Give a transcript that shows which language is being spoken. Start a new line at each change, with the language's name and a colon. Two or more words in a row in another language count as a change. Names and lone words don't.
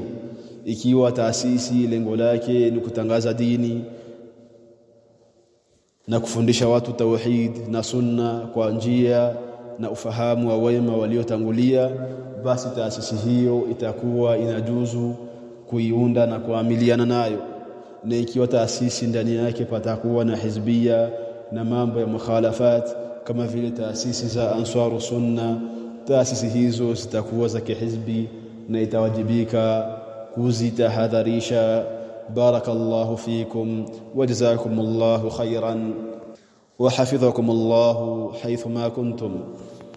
Swahili: Ikiwa taasisi lengo lake ni kutangaza dini na kufundisha watu tauhid na sunna kwa njia na ufahamu wa wema waliotangulia, basi taasisi hiyo itakuwa inajuzu kuiunda na kuamiliana nayo. Na ikiwa taasisi ndani yake patakuwa na hizbia na mambo ya mukhalafat kama vile taasisi za Ansar Sunna, taasisi hizo zitakuwa za kihizbi na itawajibika kuzitahadharisha.
Arabic: بارك الله فيكم وجزاكم الله خيرا وحفظكم الله حيثما كنتم.